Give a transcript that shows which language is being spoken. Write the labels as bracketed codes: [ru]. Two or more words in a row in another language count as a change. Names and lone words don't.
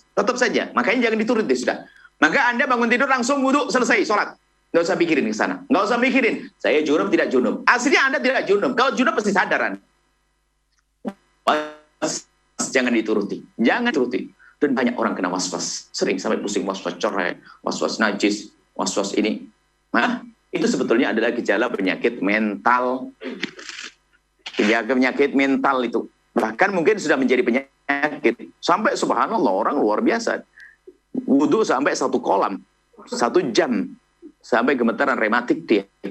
[id] Tetap saja, makanya jangan dituruti sudah. Maka Anda bangun tidur langsung wudhu, selesai sholat. Nggak usah pikirin ke sana, nggak usah mikirin saya junub tidak junub. Aslinya Anda tidak junub. Kalau junub pasti sadaran. Jangan dituruti, jangan turuti. Dan banyak orang kena was-was, sering sampai pusing, was-was coret, was-was najis, was-was ini. Nah, itu sebetulnya adalah gejala penyakit mental. Penyakit mental itu bahkan mungkin sudah menjadi penyakit. Sampai subhanallah orang luar biasa. Wudhu sampai 1 kolam, 1 jam, sampai gemetaran rematik dia.